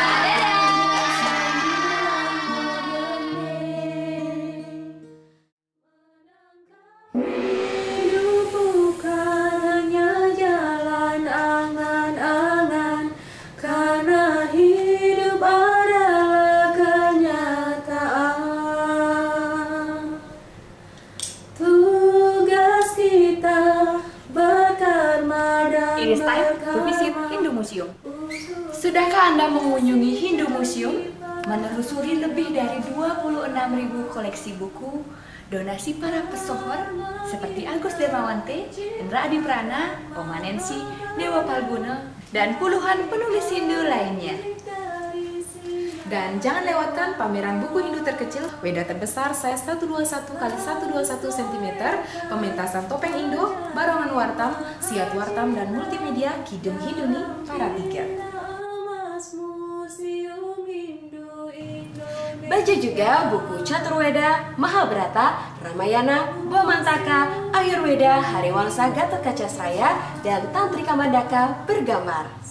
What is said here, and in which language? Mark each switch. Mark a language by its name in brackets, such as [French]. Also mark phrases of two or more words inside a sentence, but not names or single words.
[Indonesian] Hidup bukan hanya jalan angan-angan, karena hidup adalah kenyataan. Tugas kita berkarma dan [English] It is time to visit Hindu Museum. [Indonesian] Sudahkah Anda mengunjungi Hindu Museum? Menelusuri lebih dari 26.000 koleksi buku, donasi para pesohor seperti Agus Dermawante, Indra Adi Prana, Oma Nancy, Dewa Palguna, dan puluhan penulis Hindu lainnya. Dan jangan lewatkan pameran buku Hindu terkecil, Weda terbesar size 121 x 121 cm, pementasan topeng Indo, barongan wartam, siat wartam, dan multimedia Kidung Hinduni para tiga. Baca juga buku Caturweda, Mahabharata, Ramayana, Bhamantaka, Ayurweda, Hariwangsa, Gatotkaca, dan Tantrika Mandaka bergambar.